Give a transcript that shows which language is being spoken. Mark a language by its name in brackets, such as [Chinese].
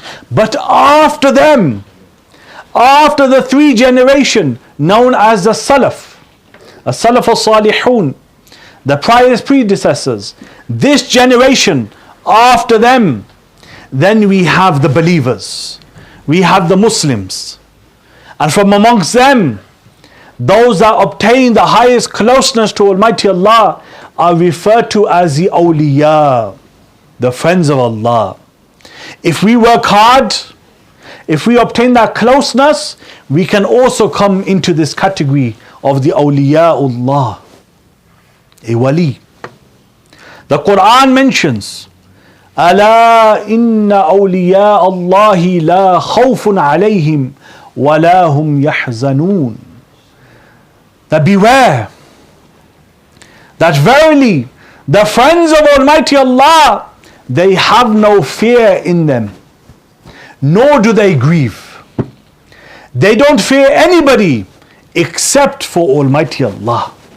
[English] But after them, after the three generation known as the Salaf, As-Salaf al-Salihun, the pious predecessors, this generation after them, then we have the believers, we have the Muslims, and from amongst them, those that obtain the highest closeness to Almighty Allah are referred to as the Awliya, the friends of Allah. If we work hard, if we obtain that closeness, we can also come into this category of the Awliyaullah, a wali. [Arabic] The Quran mentions, ألا إن أولياء الله لا خوف عليهم ولا هم يحزنون. [English] That beware, that verily the friends of Almighty Allah, they have no fear in them, nor do they grieve. They don't fear anybody except for Almighty Allah.